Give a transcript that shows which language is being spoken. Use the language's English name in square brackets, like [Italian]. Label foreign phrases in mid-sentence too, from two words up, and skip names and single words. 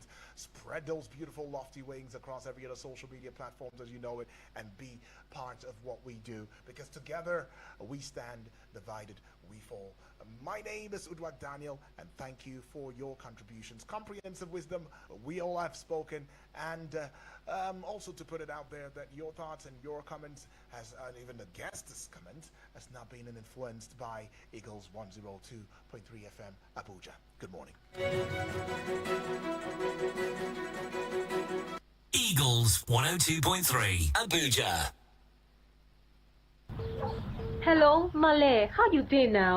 [English] Spread those beautiful lofty wings across every other social media platforms as you know it, and be part of what we do, because together we stand, divided we fall. My name is Udwak Daniel, and thank you for your contributions. Comprehensive wisdom, we all have spoken, and also to put it out there that your thoughts and your comments, and even the guest's comment, has not been influenced by Eagles 102.3 FM Abuja. Good morning. Eagles 102.3 Abuja. Hello, Male. How you doing now?